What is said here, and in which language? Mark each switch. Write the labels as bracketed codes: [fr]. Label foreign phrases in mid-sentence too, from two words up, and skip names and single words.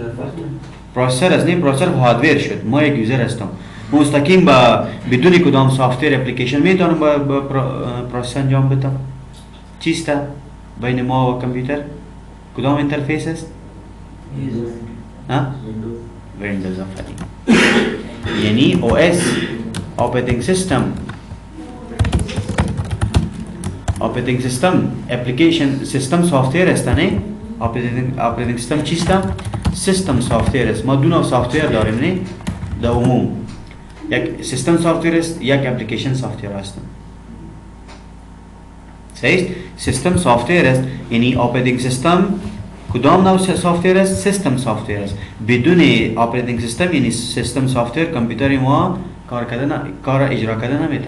[fa] پروسسور است، نه پروسسور هاردویر شد. ما یک یوزر هستم، مستقیم با بدون کدام [en] software application [fa] میتونم با پروسس انجام بدم. چیست بین ما و کامپیوتر؟ کدام اینترفیس است؟ ها؟ ویندوز آفرین. [en] یعنی او اس operating system application system software [fa] است نه؟ [en] operating system چیست؟ system software است. [fa] ما دو نوع سافتور داریم نه؟ در عموم یک [en] system software [fa] است، یک [en] application software [fa] است. صحیح؟ [en] system software [fa] است یعنی [en] operating system [fa] کدام نوع سافتور است؟ [en] system software [fa] است. بدون [en] operating system [fa] یعنی [en] system software [fa] کامپیوتر ما کار اجرا کردن نمیتونه.